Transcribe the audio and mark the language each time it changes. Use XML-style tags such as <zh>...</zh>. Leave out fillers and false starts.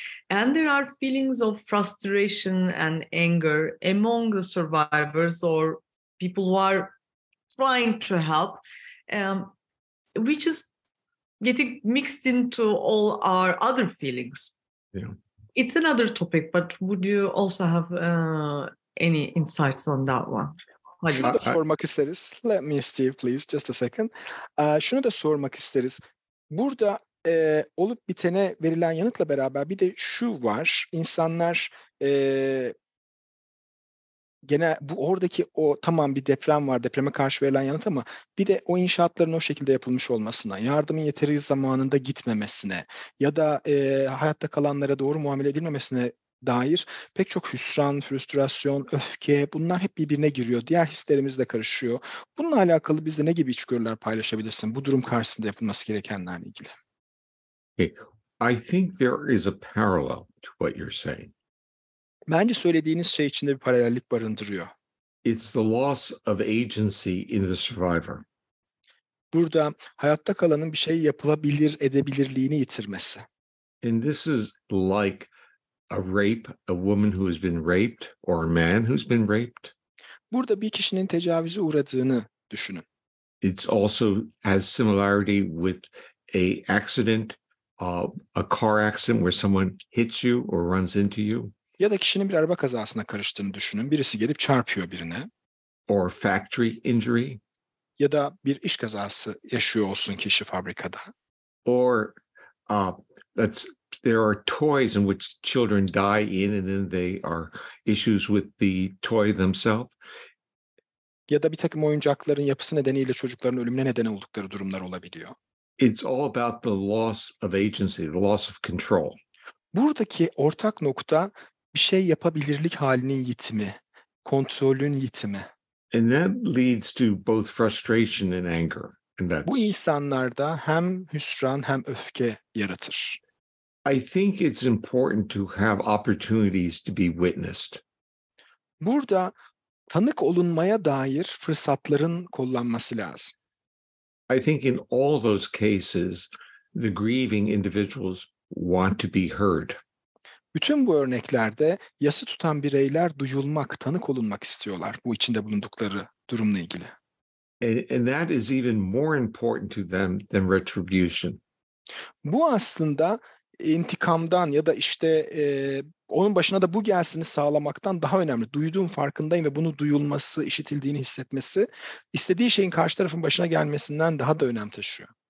<en>And there are feelings of frustration and anger among the survivors or people who are trying to help, which is getting mixed into all our other feelings. Yeah. It's another topic, but would you also have any insights on that one?</en> <tr>Şunu da sormak isteriz.</tr> <en>Let me, Steve, please, just a second.</en> <tr>Şunu da sormak isteriz. Burada olup bitene verilen yanıtla beraber bir de şu var. İnsanlar gene bu oradaki o tamam bir deprem var, depreme karşı verilen yanıt ama bir de o inşaatların o şekilde yapılmış olmasına, yardımın yeteri zamanında gitmemesine ya da hayatta kalanlara doğru muamele edilmemesine dair pek çok hüsran, frustrasyon, öfke bunlar hep birbirine giriyor. Diğer hislerimiz de karışıyor. Bununla alakalı bizde ne gibi içgörüler paylaşabilirsin bu durum karşısında yapılması gerekenlerle ilgili?</tr> <en>Okay. I think there is a parallel to what you're saying.</en> <tr>Bence söylediğiniz şey içinde bir paralellik barındırıyor.</tr> <en>It's the loss of agency in the survivor.</en> <tr>Burada hayatta kalanın bir şey yapılabilir edebilirliğini yitirmesi.</tr> <en>And this is like a rape, a woman who has been raped or a man who's been raped.</en> <tr>Burada bir kişinin tecavüze uğradığını düşünün.</tr> <en>It's also has similarity with a accident, a car accident where someone hits you or runs into you.</en> <tr>Ya da kişinin bir araba kazasına karıştığını düşünün. Birisi gelip çarpıyor birine.</tr> <en>Or factory injury.</en> <tr>Ya da bir iş kazası yaşıyor olsun kişi fabrikada.</tr> <en>Or there are toys in which children die in and then they are issues with the toy themselves.</en> <tr>Ya da bir takım oyuncakların yapısı nedeniyle çocukların ölümüne neden oldukları durumlar olabiliyor.</tr> <en>It's all about the loss of agency, the loss of control.</en> <tr>Buradaki ortak nokta bir şey yapabilirlik halinin yitimi, kontrolün yitimi.</tr> <en>And that leads to both frustration and anger. And</en> <tr>Bu insanlarda hem hüsran hem öfke yaratır.</tr> <en>I think it's important to have opportunities to be witnessed.</en> <tr>Burada tanık olunmaya dair fırsatların kullanması lazım.</tr> <en>I think in all those cases, the grieving individuals want to be heard.</en> <tr>Bütün bu örneklerde yası tutan bireyler duyulmak, tanık olunmak istiyorlar bu içinde bulundukları durumla ilgili.</tr> <en>And that is even more important to them than retribution.</en> <tr>Bu aslında intikamdan ya da işte onun başına da bu gelsini sağlamaktan daha önemli. Duyduğum farkındayım ve bunu duyulması, işitildiğini hissetmesi, istediği şeyin karşı tarafın başına gelmesinden daha da önem taşıyor.</tr>